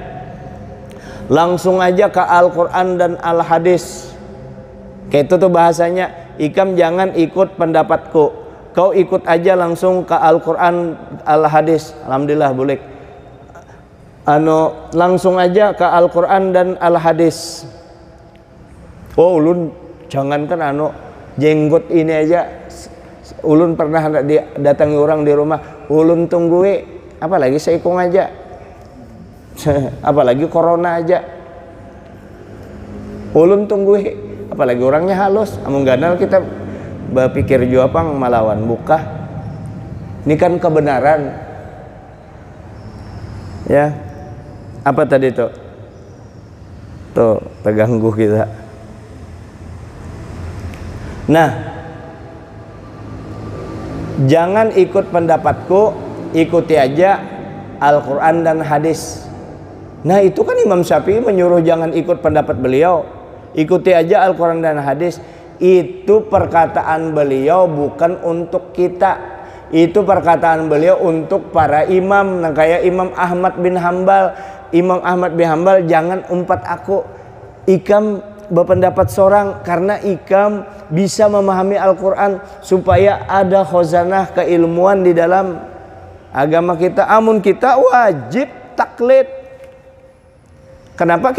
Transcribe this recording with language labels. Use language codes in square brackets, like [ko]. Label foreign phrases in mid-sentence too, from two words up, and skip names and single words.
[id] Langsung aja ke Al-Quran dan Al-Hadis. [bjn] Kayak itu tuh bahasanya, ikam jangan ikut pendapatku, kau ikut aja langsung ke Al-Quran Al-Hadis. [id] Alhamdulillah boleh. Langsung aja ke Al-Quran dan Al-Hadis. [bjn] Oh ulun jangankan jenggot ini aja. Ulun pernah datangi orang di rumah, ulun tunggui apalagi seikung aja. Apalagi corona aja. Ulun tunggui apalagi orangnya halus. Amun ganal kita berpikir juga pang malawan buka. [id] Ini kan kebenaran. Ya. Apa tadi tuh? Tuh, terganggu kita. Nah, jangan ikut pendapatku, ikuti aja Al-Quran dan hadis. Nah, itu kan Imam Syafi'i menyuruh jangan ikut pendapat beliau, ikuti aja Al-Quran dan hadis. Itu perkataan beliau bukan untuk kita. Itu perkataan beliau untuk para imam. Nah, kayak Imam Ahmad bin Hambal. Imam Ahmad bin Hambal, [bjn] jangan umpat aku, ikam berpendapat seorang, [id] karena ikam bisa memahami Al-Quran supaya ada khazanah keilmuan di dalam agama kita. [bjn] Amun kita wajib taklid. Kenapa?